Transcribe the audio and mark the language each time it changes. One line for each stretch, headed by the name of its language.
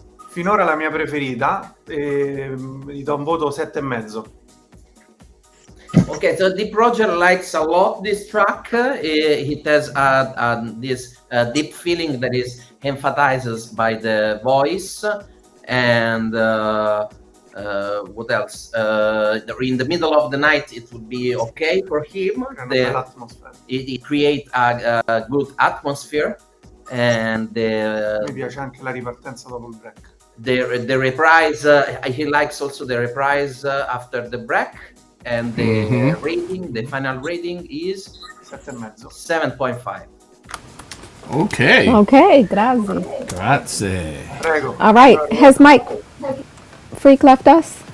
Italian: Finora la mia preferita, gli do un voto 7,5.
English: Okay, so Deep Roger likes a lot this track. It has this deep feeling that is emphasized by the voice, and what else? In the middle of the night, it would be okay for him. It creates a good atmosphere, and
Italian: Mi piace anche la ripartenza dopo il break.
English: the reprise. He likes also the reprise after the break. And the rating, the final rating is 7.5. Okay.
Italian: Okay, grazie. Grazie. Prego.
English: All right. Has Mike Freak left us?